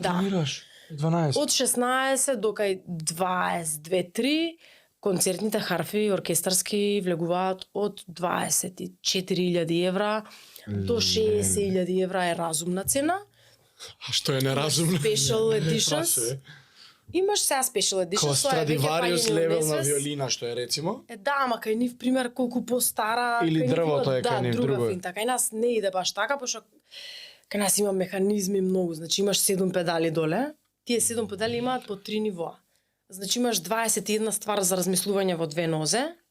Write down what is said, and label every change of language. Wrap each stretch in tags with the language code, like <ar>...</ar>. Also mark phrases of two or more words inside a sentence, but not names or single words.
<mk>да тренираш. 12. Од 16 до кај 22-3 концертните харфи и оркестарски влегуваат од 24.000 евра до 60.000 евра е разумна цена. А што е неразумно?</mk> <en>Special editions.</en> <mk>Имаш сега</mk> <en>special editions.</en> <mk>Као Страдивариус левел на виолина што е рецимо? Да, ама кај нив пример колку постара. Или дрвото е кај нив друго. Да, кај нас не иде баш така, пошто кај нас има механизми многу. Значи имаш 7 педали доле. Тие 7 педали имаат по 3 нивоа. Значи имаш 21 ствар за размислување во две нозе.</mk>